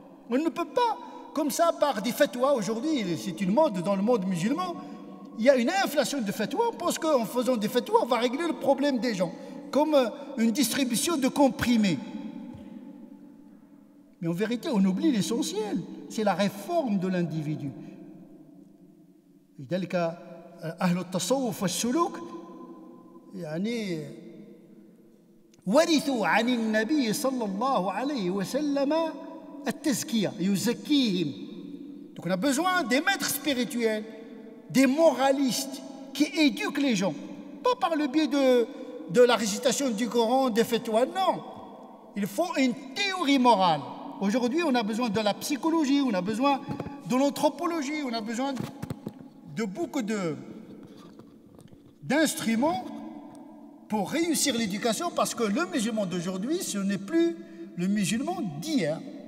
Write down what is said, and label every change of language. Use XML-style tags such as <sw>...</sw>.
<fr>On ne peut pas, comme ça, par des fatwas, aujourd'hui, c'est une mode dans le monde musulman, il y a une inflation de fatwas, on pense qu'en faisant des fatwas, on va régler le problème des gens, comme une distribution de comprimés. Mais en vérité, on oublie l'essentiel, c'est la réforme de l'individu.</fr> <ar>لذلك أهل التصوف والسلوك يعني ورثوا عن النبي صلى الله عليه وسلم التزكية يزكيهم.</ar> <fr>Donc on a besoin des maîtres spirituels, des moralistes qui éduquent les gens, pas par le biais de la récitation du Coran, des fatwas, non. Il faut une théorie morale. Aujourd'hui, on a besoin de la psychologie, on a besoin de l'anthropologie, on a besoin de beaucoup d'instruments pour réussir l'éducation, parce que le musulman d'aujourd'hui, ce n'est plus le musulman d'hier.</fr>